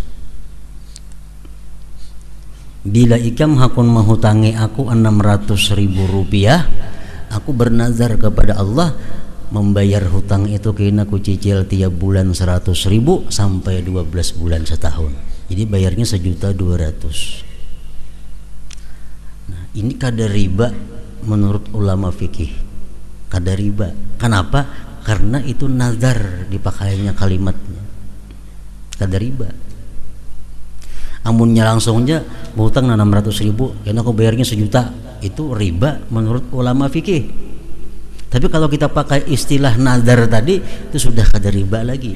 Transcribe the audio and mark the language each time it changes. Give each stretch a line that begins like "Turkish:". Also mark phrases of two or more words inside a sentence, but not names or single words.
Banjar: Bila ikam hakun menghutangi aku 600.000 rupiah, aku bernazar kepada Allah membayar hutang itu kena aku cicil tiap bulan 100.000 sampai 12 bulan setahun. Jadi bayarnya 1.200.000. Nah, ini kada riba menurut ulama fikih. Kada riba. Kenapa? Karena itu nazar dipakainya kalimatnya. Kada riba. Amunnya langsungnya berhutang 600.000, karena aku bayarnya 1 juta, itu riba menurut ulama fikih. Tapi kalau kita pakai istilah nazar tadi, itu sudah kada riba lagi.